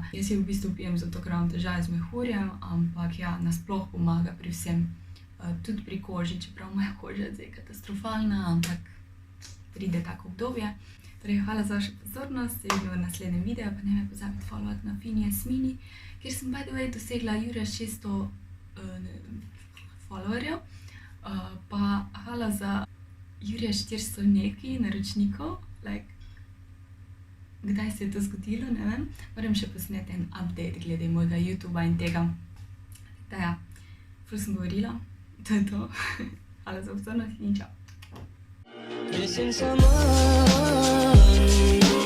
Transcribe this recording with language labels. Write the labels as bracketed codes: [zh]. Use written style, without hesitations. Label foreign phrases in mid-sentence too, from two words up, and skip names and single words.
[sl] Jaz jo v bistvu pijem zato, ker imam težave z mehurjem, ampak ja, nasploh pomaga pri vsem. Tudi pri koži, čeprav moja koža je zdaj katastrofalna, ampak pride tako obdobje. Torej, hvala za vašo pozornost, se vidimo v naslednjem videu, pa ne me pozabiti followati na Fini Jasmini, kjer sem [en] by the way [sl] dosegla Jurja 600 followerjev. Pa hvala za Jurja 400 nekaj naročnikov, like, kdaj se je to zgodilo, ne vem. Moram še posneti en update glede mojega YouTubea in tega. Da ja, ful sem govorila, to je to. Hvala za pozornost in čau. [en] Missing someone